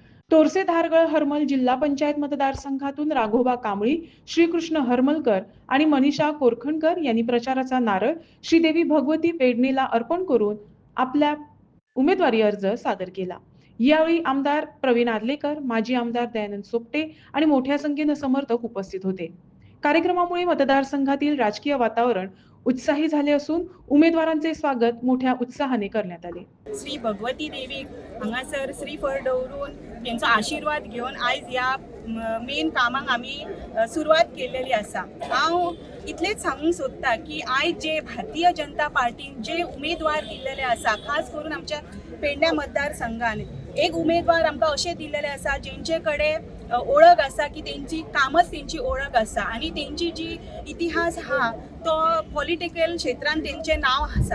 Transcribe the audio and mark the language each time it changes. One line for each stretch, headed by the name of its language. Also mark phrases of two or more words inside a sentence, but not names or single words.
Marathi: तोरसे धारगळ हरमल जिल्हा पंचायत मतदारसंघातून राघोबा कांबळी, श्रीकृष्ण हरमलकर आणि मनीषा कोरखणकर यांनी प्रचाराचा नारळ श्रीदेवी भगवती पेडणेला अर्पण करून आपला उमेदवारी अर्ज सादर केला। यावेळी आमदार प्रवीण आदलेकर, माजी आमदार दयानंद सोपटे आणि मोठ्या संख्येने समर्थक उपस्थित होते। कार्यक्रमामुळे मतदारसंघातील राजकीय वातावरण उत्साही झाले असून उमेदवारांचे स्वागत मोठ्या उत्साहाने करण्यात आले।
Konkani: श्री भगवती देवी हांगासर श्रीफळ दवरून तेंचो आशीर्वाद घेवन आयज ह्या मेन कामाक आमी सुरवात केलेली आसा। हांव इतलेच सांगूंक सोदता की आयज जे भारतीय जनता पार्टीन जे उमेदवार दिल्लेले आसा, खास करून आमच्या पेडण्या मतदारसंघान एक उमेदवार आमकां अशें दिल्लेले आसा जेंचे कडेन ओळख आसा की तेंची कामच तेंची ओळख आसा आणि तेंची जी इतिहास हा तो पॉलिटिकल क्षेत्रांत तेंचें नांव आसा।